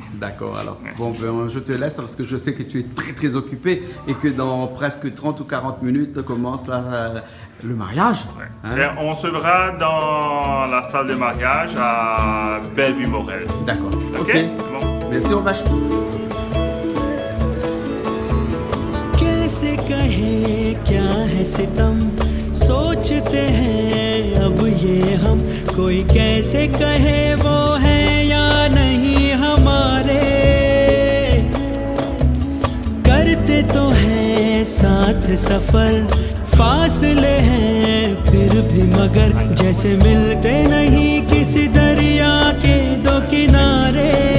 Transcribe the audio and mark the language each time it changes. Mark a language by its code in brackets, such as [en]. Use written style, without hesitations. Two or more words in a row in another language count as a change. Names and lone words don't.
[fr] D'accord, alors. Ouais. Bon, je te laisse parce que je sais que tu es très très occupé et que dans presque 30 ou 40 minutes commence le mariage. Ouais. Hein? On se verra dans la salle de mariage à Bellevue-Morel. D'accord. Ok. Bon. Merci, on vache. [hi] कैसे कहे क्या है सितम सोचते हैं अब ये हम कोई कैसे कहे वो है या नहीं हमारे करते तो हैं साथ सफर फासले हैं फिर भी मगर जैसे मिलते नहीं किसी दरिया के दो किनारे